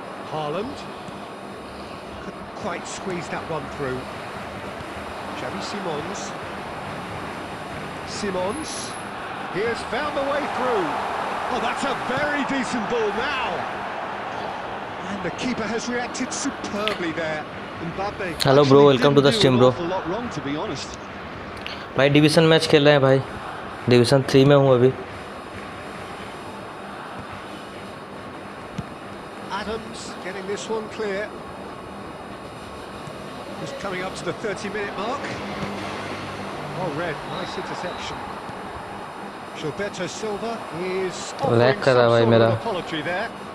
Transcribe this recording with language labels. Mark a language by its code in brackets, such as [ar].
[en] Haaland couldn't quite squeeze that one through. Xavi Simons. Simons, he has found the way through. Oh, that's a very decent ball now. And the keeper has reacted superbly there. Mbappe. Hello bro, welcome to the stream bro. Wrong, to be honest. [hi] भाई division match खेल रहे हैं भाई, division 3 में हूँ अभी. [en] Adams getting this one clear. Just coming up to the 30-minute mark. Oh, red, nice interception. Gilberto Silva is offering some sort of apology there.